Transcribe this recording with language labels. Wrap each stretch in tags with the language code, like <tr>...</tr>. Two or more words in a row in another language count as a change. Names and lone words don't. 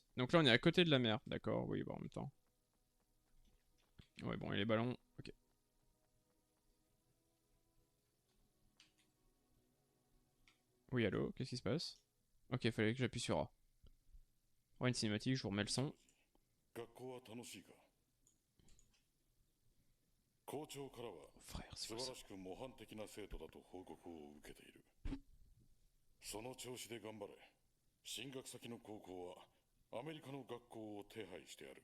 <fr>Donc là, on est à côté de la mer. D'accord, oui, bon, en même temps. Ouais, bon, et les ballons. Ok. Oui, allô, qu'est-ce qui se passe? Ok, il fallait que j'appuie sur A. Oh, une cinématique, je vous remets le son.</fr> <ja>学校は楽しいか？校長からは</ja> <fr>Frère, c'est</fr> <ja>素</ja> <fr>quoi</fr> <ja>晴</ja> <fr>ça?</fr> <ja>らしく模範的な生徒だと報告を受けている。その調子で頑張れ。進学先の高校はアメリカの学校を手配してやる。</ja>